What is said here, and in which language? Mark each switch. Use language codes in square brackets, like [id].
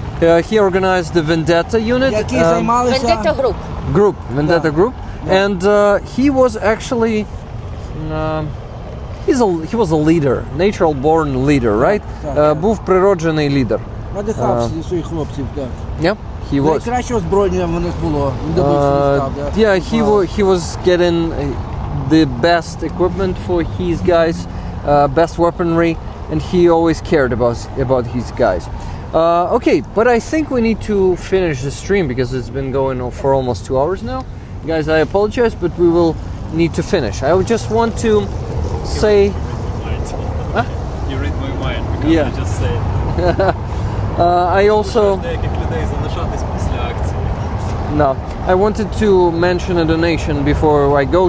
[en] He organized the Vendetta unit. [uk] які займалися... [en] Vendetta group. And he was actually he was a leader, natural born leader, right? [uk] Був природжений лідер. Надихав своїх хлопців, так. [en] Yeah, he was. [uk] Найкраще озброєння в них було. [en] Yeah, he was getting the best equipment for his guys, best weaponry, and he always cared about his guys. Okay, but I think we need to finish the stream because it's been going on for almost 2 hours now. Guys, I apologize, but we will need to finish. I would just want to say... You read my mind because Yeah. I just said. I also... [uk] Деяких людей залишатись після акції. [en] No, I wanted to mention a donation before I go.